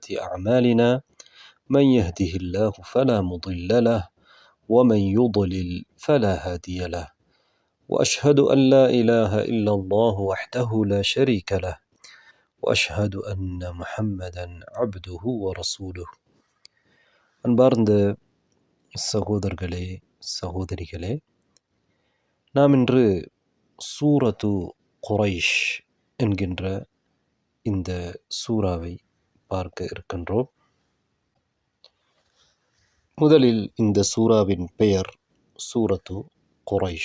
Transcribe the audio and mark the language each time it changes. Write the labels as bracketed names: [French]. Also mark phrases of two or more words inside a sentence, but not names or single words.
[Arabic] أعمالنا من يهده الله فلا مضل له ومن يضلل فلا هادي له وأشهد أن لا إله إلا الله وحده لا شريك له وأشهد أن محمدا عبده ورسوله [Tamil] அன்பார்ந்த சகோதரர்களே சகோதரிகளே, நாம் இன்று சூரத்து குரைஷ் என்கின்ற இந்த சூறாவை பார்க்க இருக்கின்றோம். முதலில் இந்த சூறாவின் பெயர் சூரத்து குரைஷ்.